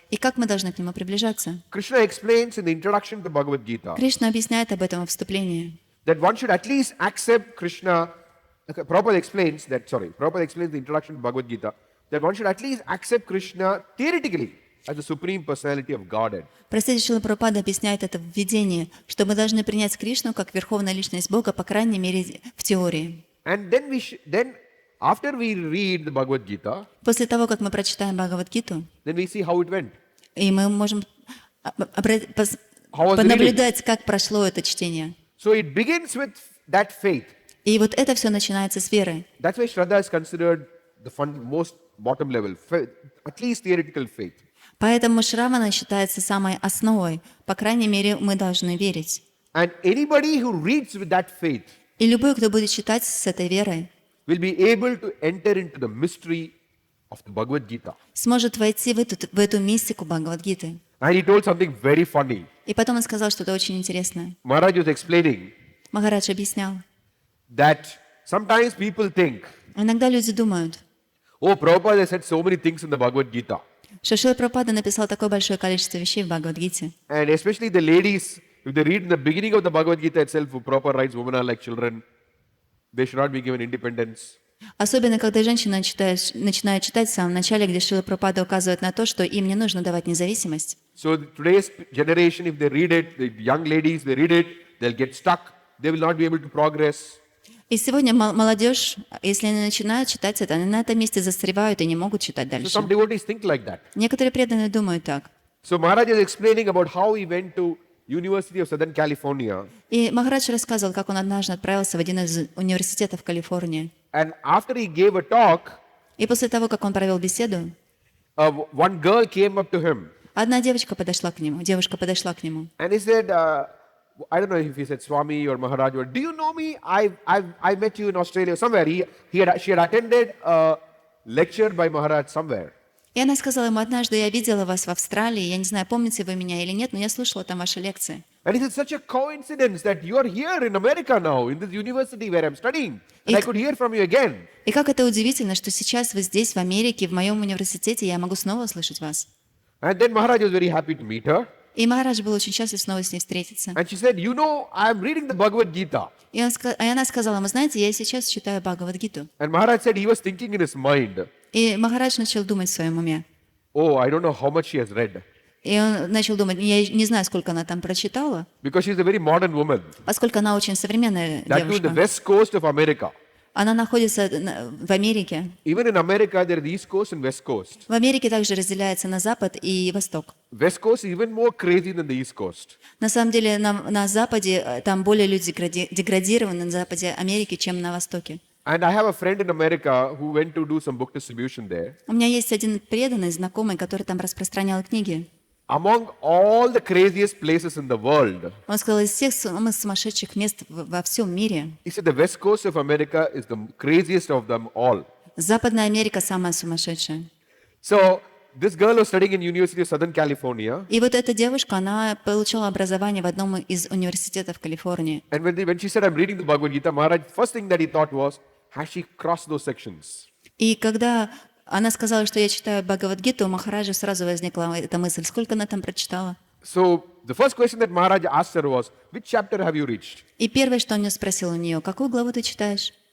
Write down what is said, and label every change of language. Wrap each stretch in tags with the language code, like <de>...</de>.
<ru>И как мы должны к нему приближаться?</ru> <en>Krishna explains in the introduction to Bhagavad Gita</en> <ru>Кришна объясняет об этом в вступлении.</ru> <en>that one should at least accept Krishna. Prabhupada explains the introduction to Bhagavad Gita that one should at least accept Krishna theoretically as the supreme personality of Godhead.</en> <ru>Простите, Шрила Прабхупада объясняет это в введении, что мы должны принять Кришну как верховная личность Бога, по крайней мере, в теории.</ru> <en>And then after we read the Bhagavad Gita,</en> <ru>После того, как мы прочитаем Бхагават-гиту,</ru> <en>then we see how it went.</en> <ru>и мы можем</ru> <en>was the</en> <ru>понаблюдать, как прошло это чтение.</ru> <en>So it begins with that faith.</en> <ru>И вот это все начинается с веры.</ru> <en>That's why Shraddha is considered the most bottom level, at least theoretical faith.</en> <ru>Поэтому Шравана считается самой основой. По крайней мере, мы должны верить.</ru> <en>And anybody who reads with that faith</en> <ru>И любой, кто будет читать с этой верой,</ru> <en>will be able to enter into the mystery of the Bhagavad Gita.</en> <ru>сможет войти в эту мистику Бхагават-гиты.</ru> <en>And he told something very funny.</en> <ru>И потом он сказал что-то очень интересное.</ru> <en>Maharaj was explaining</en> <ru>Махарадж объяснял.</ru> <en>that sometimes people think,</en> <ru>Иногда люди думают,</ru> <en>oh, Prabhupada said so many things in the Bhagavad Gita.</en> <ru>что Шрила Прабхупада написал такое большое количество вещей в Бхагават-гите.</ru> <en>And especially the ladies, if they read in the beginning of the Bhagavad Gita itself, who Prabhupada writes, women are like children, they should not be given independence.</en> <ru>Особенно, когда женщина начинает читать в самом начале, где Шрила Прабхупада указывает на то, что им не нужно давать независимость.</ru> <en>So today's generation, if they read it, the young ladies, they read it, they'll get stuck. They will not be able to progress.</en> <ru>И сегодня молодежь, если они начинают читать это, они на этом месте застревают и не могут читать</ru> <en>So</en> <ru>дальше.</ru> <en>some devotees think like that.</en> <ru>Некоторые преданные думают так.</ru> <en>So Maharaj is explaining about how he went to University of Southern California.</en> <ru>И Махарадж рассказывал, как он однажды отправился в один из университетов Калифорнии.</ru> <en>And after he gave a talk,</en> <ru>И после того, как он провел беседу,</ru> <en>one girl came up to him.</en> <ru>одна девушка подошла к нему.</ru> <en>And he said, I don't know if he said Swami or Maharaj, or do you know me? I met you in Australia somewhere. She had attended a lecture by Maharaj somewhere.</en> <ru>И она сказала ему, однажды я видела вас в Австралии, я не знаю, помните вы меня или нет, но я слушала там ваши лекции.</ru> <en>And he said, such a coincidence that you are here in America now, in this university where I'm studying. And I could hear from you again.</en> <ru>И как это удивительно, что сейчас вы здесь, в Америке, в моем университете, я могу снова слышать вас.</ru> <en>And then Maharaj was very happy to meet her.</en> <ru>И Махарадж был очень счастлив снова с ней встретиться.</ru> <en>And she said, you know, I'm reading the Bhagavad Gita.</en> <ru>И она сказала, вы знаете, я сейчас читаю Бхагават-гиту.</ru> <en>And Maharaj said he was thinking in his mind,</en> <ru>И Махарадж начал думать в своем уме.</ru> <en>oh, I don't know how much she has read.</en> <ru>И он начал думать, я не знаю, сколько она там прочитала,</ru> <en>Because she's a very modern woman.</en> <ru>поскольку она очень современная</ru> <en>That too in the</en> <ru>девушка.</ru> <en>west coast of America.</en> <ru>Она находится в Америке.</ru> <en>Even in America, there is the east coast and west coast.</en> <ru>В Америке также разделяется на Запад и Восток.</ru> <en>West coast is even more crazy than the east coast.</en> <ru>На самом деле на Западе там более люди деградированы на Западе Америки, чем на Востоке.</ru> <en>And I have a friend in America who went to do some book distribution there.</en> <ru>У меня есть один преданный, знакомый, который там распространял книги.</ru> <en>Among all the craziest places in the world,</en> <ru>Он сказал, из всех самых сумасшедших мест во всем мире,</ru> <en>he said the west coast of America is the craziest of them all.</en> <ru>Западная Америка самая сумасшедшая.</ru> <en>So this girl was studying in University of Southern California.</en> <ru>И вот эта девушка, она получила образование в одном из университетов Калифорнии.</ru> <en>And when she said, I'm reading the Bhagavad Gita, Maharaj, first thing that he thought was, has she crossed those sections?</en> <ru>И когда она сказала, что я читаю Бхагавад-гиту, у Махараджа сразу возникла эта мысль, сколько она там прочитала.</ru> <en>So the first question that Maharaj asked her was, which chapter have you reached?</en> <ru>И первое, что он спросил у нее, какую главу ты читаешь?</ru>